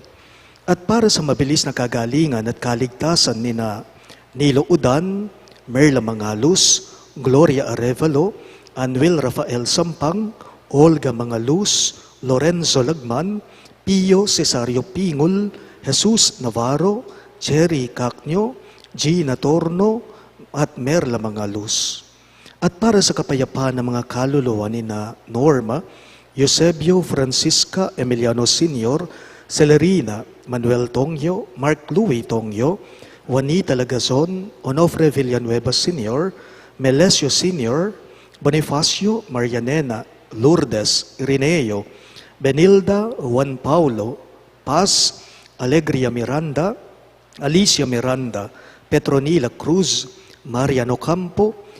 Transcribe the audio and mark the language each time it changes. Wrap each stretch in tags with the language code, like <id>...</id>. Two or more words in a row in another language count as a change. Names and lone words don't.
<tl>At para sa mabilis na kagalingan at kaligtasan ni na Nilo Udan, Merla Mangalus, Gloria Arevalo, Anwil Rafael Sampang, Olga Mangalus, Lorenzo Lagman, Pio Cesario Pingul, Jesus Navarro, Cherry Cacnyo, Gina Torno, at Merla Mangalus. At para sa kapayapaan ng mga kaluluwa ni na Norma, Eusebio Francisca Emiliano Sr., Celerina Manuel Tongyo, Mark Louis Tongyo, Juanita Lagazon, Onofre Villanueva Sr., Melesio Sr., Bonifacio Marianena, Lourdes Irineo, Benilda Juan Paulo, Paz Alegria Miranda, Alicia Miranda, Petronila Cruz, Mariano Campo,</tl>